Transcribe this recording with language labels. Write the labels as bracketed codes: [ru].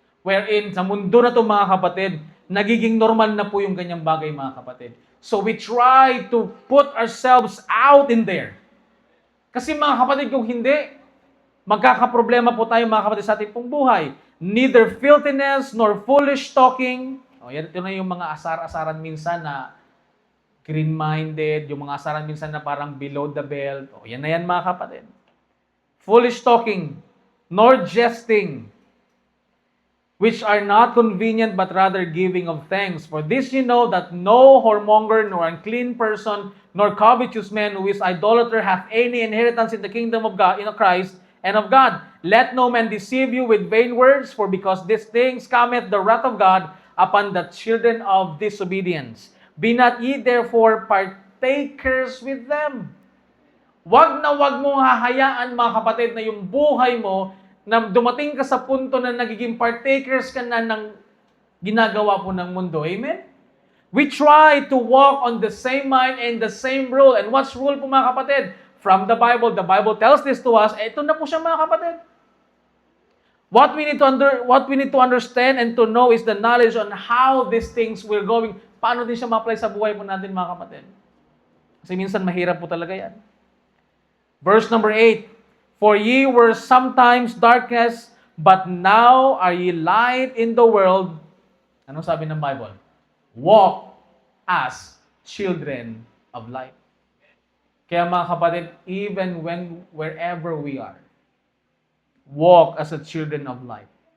[tl] Wherein sa mundo na to mga kapatid, nagiging normal na po yung ganyang bagay mga kapatid. [en] So we try to put ourselves out in there. [tl] Kasi mga kapatid, kung hindi, magkakaproblema po tayo mga kapatid sa ating pong buhay. [en] Neither filthiness nor foolish talking. [tl] Yan ito na yung mga asar-asaran minsan na green-minded, yung mga asaran minsan na parang [en] below the belt. [tl] Yan na yan mga kapatid. [en] Foolish talking, nor jesting. which are not convenient, but rather giving of thanks. For this you know, that no whoremonger, nor unclean person, nor covetous man who is idolater hath any inheritance in the kingdom of God, in Christ and of God. Let no man deceive you with vain words, for because these things cometh the wrath of God upon the children of disobedience. Be not ye therefore partakers with them. [tl] Wag na wag mong hahayaan, mga kapatid, na yung buhay mo, na dumating ka sa punto na nagiging partakers ka na ng ginagawa po ng mundo. [en] Amen? We try to walk on the same mind and the same rule. And what's rule [tl] po, mga kapatid? [en] From the Bible tells this to us. [tl] Ito na po siya, mga kapatid. [en] What we need to understand and to know is the knowledge on how these things will going. [tl] Paano din siya ma-apply sa buhay po natin, mga kapatid? Kasi minsan mahirap po talaga yan. [en] Verse number 8, for ye were sometimes darkness, but now are ye light in the world. [tl] Anong sabi ng Bible? [en] Walk as children of light. [tl] Kaya mga kapatid, [en] even wherever we are, walk as a children of light.